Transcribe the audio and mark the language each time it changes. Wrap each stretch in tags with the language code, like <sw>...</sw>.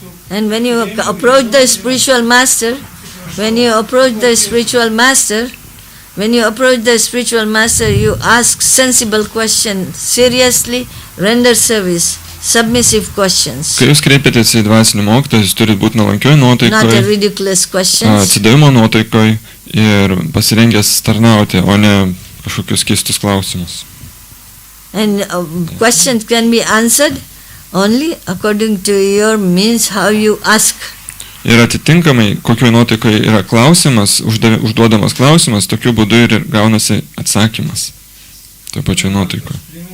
<en>And when you approach the spiritual master, you ask sensible questions, seriously render service, submissive questions,</en> <lt>Kai jūs kreipiatės į dvasinį mokytoją, jūs turite būti nuolankioj</lt> <en>not a</en> <lt>nuotaikoje,</lt> <en>ridiculous questions.</en> <lt>atsidavimo nuotaikoje ir pasirengęs tarnauti, o ne kažkokius keistus klausimus.</lt> <en>And questions can be answered only according to your means, how you ask.</en> <lt>Ir atitinkamai, kokioje nuotaikoje yra klausimas, užduodamas klausimas, tokiu būdu ir gaunasi atsakymas. Toje pačioje nuotaikoje.</lt>